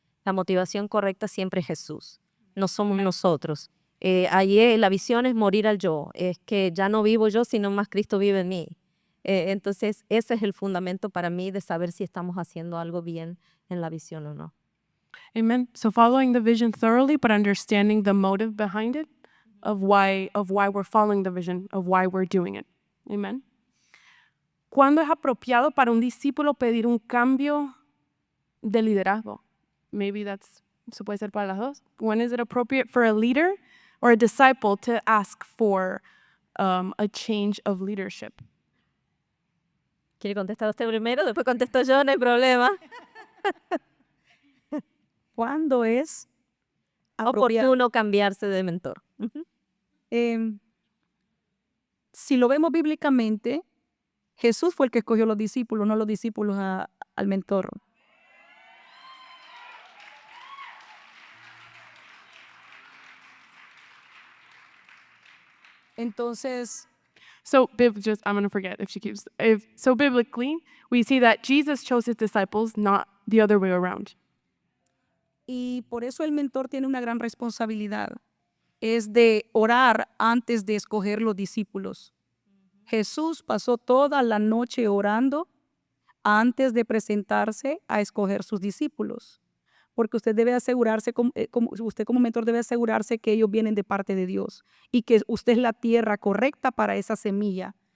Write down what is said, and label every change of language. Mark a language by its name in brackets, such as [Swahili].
[Spanish] La motivación correcta siempre es Jesús, no somos nosotros. Allí la visión es morir al yo, es que ya no vivo yo, sino más Cristo vive en mí. Entonces ese es el fundamento para mí de saber si estamos haciendo algo bien en la visión o no. [English] Amen. So following the vision thoroughly, but understanding the motive behind it, of why we're following the vision, of why we're doing it. Amen. [Spanish] ¿Cuándo es apropiado para un discípulo pedir un cambio de liderazgo? Maybe eso puede ser para las dos. [English] When is it appropriate for a leader or a disciple to ask for a change of leadership? [Spanish] ¿Quiere contestar usted primero? Después contesto yo, no hay problema. ¿Cuándo es apropiado? Oportuno cambiarse de mentor. Ujú. Si lo vemos bíblicamente, Jesús fue el que escogió los discípulos, no los discípulos al mentor. Entonces, [English] I'm going to forget if she keeps. So biblically, we see that Jesus chose his disciples, not the other way around. [Spanish] y por eso el mentor tiene una gran responsabilidad, es de orar antes de escoger los discípulos. Jesús pasó toda la noche orando antes de presentarse a escoger sus discípulos, porque usted debe asegurarse, usted como mentor debe asegurarse que ellos vienen de parte de Dios y que usted es la tierra correcta para esa semilla.